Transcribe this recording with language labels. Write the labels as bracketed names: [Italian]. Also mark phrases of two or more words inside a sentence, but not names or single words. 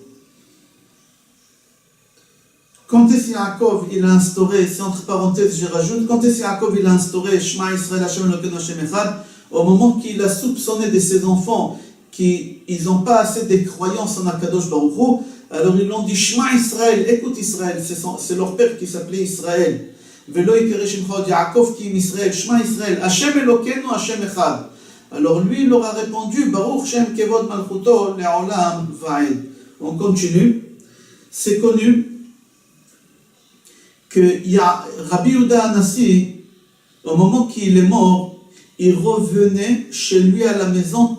[French] Quand est-ce Yaakov, il a instauré, c'est entre parenthèses, je rajoute, quand est-ce Yaakov, il a instauré [Hebrew] שמע ישראל השם אלוקינו השם אחד, [French] au moment qu'il a soupçonné de ses enfants qu'ils n'ont pas assez de croyance en [Hebrew] הקדוש ברוך הוא, [French] alors ils l'ont dit [Hebrew] שמע ישראל, [French] écoute Israël, c'est leur père qui s'appelait Israël. [Hebrew] ולא יקרא שמך עוד יעקב כי אם ישראל, שמע ישראל, השם אלוקינו השם אחד. [French] Alors lui, il leur a répondu [Hebrew] ברוך שם כבוד מלכותו לעולם ועד. [French] On continue. C'est connu que Rabbi Yehuda Hanassi, au moment qu'il est mort, il revenait chez lui à la maison.